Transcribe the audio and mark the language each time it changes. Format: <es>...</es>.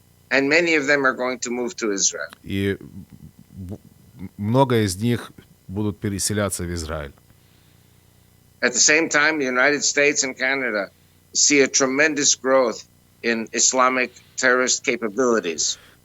<en>And many of them are going to move to Israel.</en> <ru>И много из них будут переселяться в Израиль.</ru> <en>At the same time, the United States and Canada see a tremendous growth in Islamic terrorist capabilities.</en>